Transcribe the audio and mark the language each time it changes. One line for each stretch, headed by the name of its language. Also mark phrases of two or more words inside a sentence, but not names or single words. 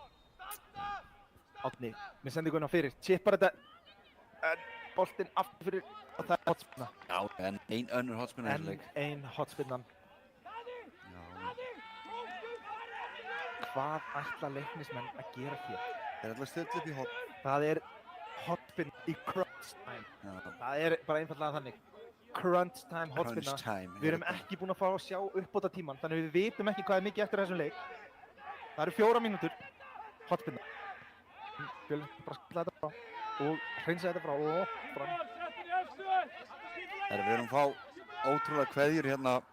Icelandic: Árni, með sendinguna fyrir, chippar þetta boltinn aftur fyrir og það er hotspinna. Já, en ein önnur hotspinna í þessu leik. Ein hotspinnan. Já. Hvað ætla Leiknismenn að gera hér? Þeir ætla að stilla upp í hot. Það er hotspinn í
English: crunch time.
Icelandic: Já. Það er bara einfallega þannig.
English: Crunch time hotspinna. Crunch time.
Icelandic: Við erum ekki búin að fá að sjá uppbóta tíman, þannig við vitum ekki hvað er mikið eftir þessum leik. Það eru 4 mínútur. Hotspinna. Fjölnismenn bara skella þetta frá og hreinsa þetta frá og fram. Við erum að fá ótrúlega kveðjur hérna.